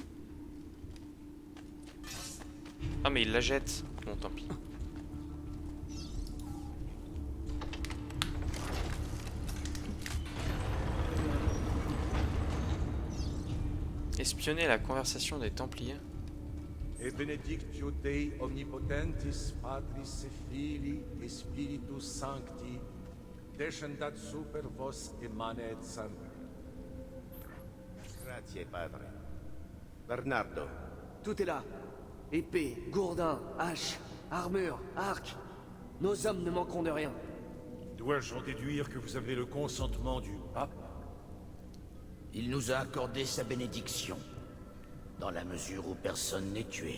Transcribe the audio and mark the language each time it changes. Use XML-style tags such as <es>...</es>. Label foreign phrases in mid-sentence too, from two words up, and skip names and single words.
<fr>Ah, mais il la jette. Bon, tant pis. Espionner la conversation des Templiers.</fr> <la>Et benedictio Dei omnipotentis, Patris et Filii et Spiritus Sancti, descendat super vos et manet semper.</la> <it>Grazie, padre. Bernardo.</it> <fr>Tout est là. Épée, gourdin, hache, armure, arc. Nos hommes ne manqueront de rien. Dois-je en déduire que vous avez le consentement du pape? Il nous a accordé sa bénédiction, dans la mesure où personne n'est tué.</fr>